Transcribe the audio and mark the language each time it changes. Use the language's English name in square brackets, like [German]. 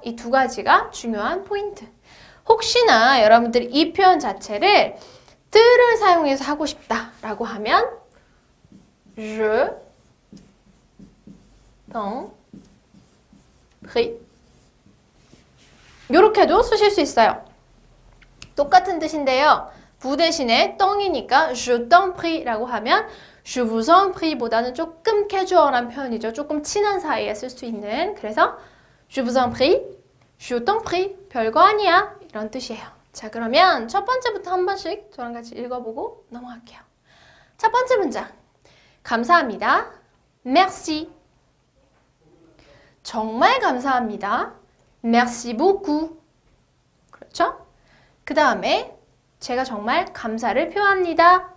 [Korean] 이 두 가지가 중요한 포인트. 혹시나 여러분들이 이 표현 자체를 뜰을 사용해서 하고 싶다라고 하면 [French] je t'en prie [Korean] 이렇게도 쓰실 수 있어요. 똑같은 뜻인데요. 부 대신에 떵이니까 [French] je t'en prie [Korean] 라고 하면 [French] je vous en prie [Korean] 보다는 조금 캐주얼한 표현이죠. 조금 친한 사이에 쓸 수 있는. 그래서 [French] je vous en prie, je t'en prie [Korean] 별거 아니야 이런 뜻이에요. 자, 그러면 첫 번째부터 한 번씩 저랑 같이 읽어보고 넘어갈게요. 첫 번째 문장. 감사합니다. Merci. 정말 감사합니다. [French] Merci beaucoup. [Korean] 그렇죠? 그 다음에 제가 정말 감사를 표합니다.